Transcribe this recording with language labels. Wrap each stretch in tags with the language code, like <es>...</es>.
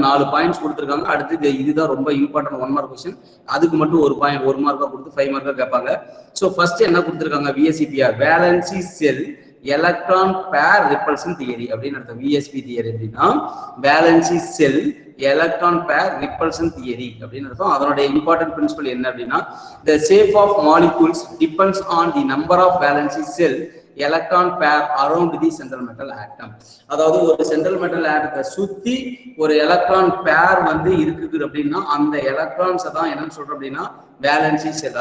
<ta>4 points கொடுத்துருக்காங்க. அடுத்து இதுதான் ரொம்ப இம்பார்ட்டன்ட் 1 மார்க் கொஸ்டின். அதுக்கு மட்டும் 1 பாயிண்ட் 1 மார்க்கா கொடுத்து 5 மார்க்கா கேட்பாங்க. ஸோ ஃபர்ஸ்ட் என்ன கொடுத்துருக்காங்க, VSEPR வேலன்சி செல் எலக்ட்ரான் பேர் ரிப்பல்ஷன் தியரி அப்படின்னு அர்த்தம். VSP தியரி அப்படின்னா வேலன்சி செல் எலக்ட்ரான் பேர் ரிப்பல்ஷன் தியரி அப்படின்னு அர்த்தம். அதனுடைய இம்பார்ட்டன்ட் பிரின்சிபல் என்ன அப்படின்னா</ta> <en>the shape of molecules depends on the number of valency cell electron pair around the central metal atom.</en> <ta>அதாவது ஒரு சென்ட்ரல் மெட்டல் ஆட்டத்தை சுத்தி ஒரு எலக்ட்ரான் பேர் வந்து இருக்குது அப்படின்னா அந்த எலக்ட்ரான்ஸை தான் என்னன்னு சொல்றோம் அப்படின்னா வேலன்சி செல்.</ta>